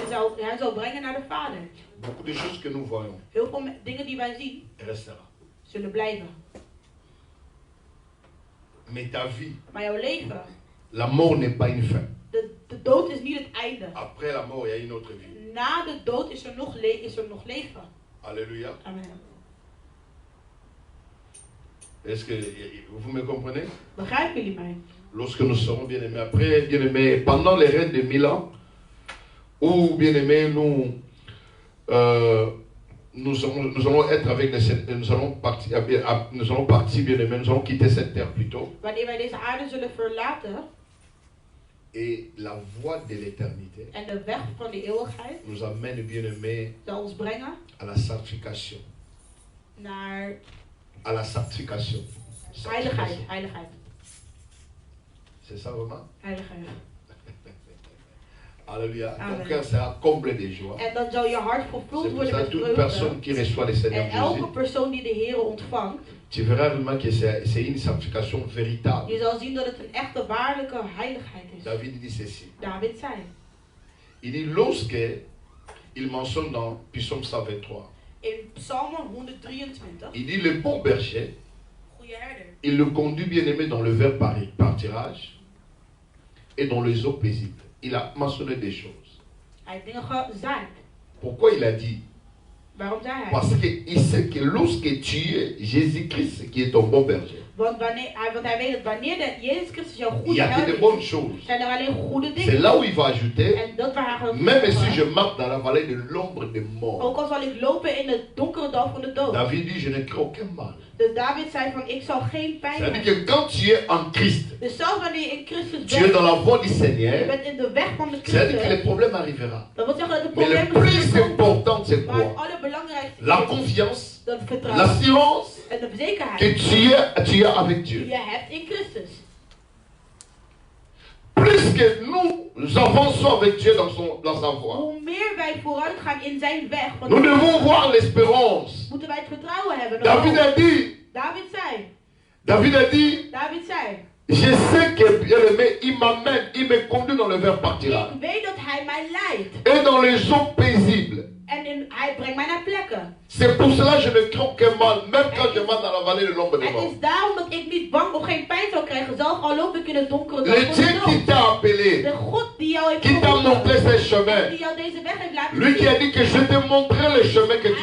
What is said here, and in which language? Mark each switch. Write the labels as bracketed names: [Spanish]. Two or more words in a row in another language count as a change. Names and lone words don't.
[French] Beaucoup de choses que nous voyons restera. Mais ta vie, la mort n'est pas une fin. Après la mort, il y a une autre vie. [Dutch] Na de dood is nog leven. [French] Alléluia. Amen. Est-ce que vous me comprenez? [Dutch] Begrijpen jullie mij? [French] Lorsque nous serons bien aimés, après bien aimés, pendant les règnes de 1000 ans, ou bien aimés, nous allons être avec nous allons partir bien aimés, nous allons quitter cette terre plutôt. [Dutch] Wanneer wij deze aarde zullen verlaten. [French] Et la voie de l'éternité nous amène, bien aimé, à la sanctification. À la sanctification. [Dutch] Heiligheid. [French] C'est ça vraiment? [Dutch] Heiligheid. [French] Alléluia. Ton cœur sera comblé de joie. [Dutch] En dan zal je hart vervuld worden met [French] toute personne qui reçoit le Seigneur Jésus. [Dutch] En elke persoon die de Heer ontvangt. [French] Tu verras vraiment que c'est une sanctification véritable. [Dutch] Je zal zien dat het een echte waarlijke heiligheid is. [French] David dit ceci. [Dutch] David zei. [French] Il dit lorsque il mentionne dans Psaume 123. [Dutch] In Psalm 123. [French] Il dit le bon berger. Il le conduit bien aimé dans le vert pâturage et dans les eaux paisibles. Il a mentionné des choses. Pourquoi il a dit? Parce qu'il sait que lorsque tu es Jésus-Christ qui est ton bon berger, il y a que de bonnes choses. C'est là où il va ajouter, même si je marche dans la vallée de l'ombre de mort. David dit, je ne crains aucun mal. [Dutch] Dus David zei van, ik zal geen pijn hebben. [French] C'est-à-dire que quand tu es en Christ, [Dutch] dus zelfs wanneer je in Christus [French] tu es dans la voie du Seigneur, [Dutch] je bent in de weg van de [French] c'est-à-dire [Dutch] Christus, [French] que le problème arrivera. [Dutch] Dat wil zeggen dat de [French] Mais le plus important, c'est quoi? La confiance, l'assurance que tu as avec Dieu. [Dutch] Je hebt in Christus. [French] Plus que nous avançons avec Dieu dans sa voie, [Dutch] hoe meer wij vooruit gaan in zijn weg, [French] nous devons voir l'espérance. [Dutch] Moeten wij het vertrouwen hebben. [French] David a dit. [Dutch] David zei. [French] Je sais que bien-aimé, il m'amène, il me conduit dans le vert pâturage. [Dutch] Ik weet dat hij mij leidt. [French] Et dans les eaux paisibles. [Dutch] En hij brengt mij naar plekken. [French] C'est pour cela que je ne crains aucun mal, même quand je marche dans la vallée de l'ombre de mort. [Dutch] Het is daarom dat ik niet bang of geen pijn zou krijgen, zelfs al loop ik in het donkere dal van de dood. [French] Le Dieu qui t'a appelé, [Dutch] de God die jou heeft [French] qui t'a montré ses chemins, [Dutch] die jou deze weg heeft laten [French] lui qui a dit que je te montrerai le chemin que tu dois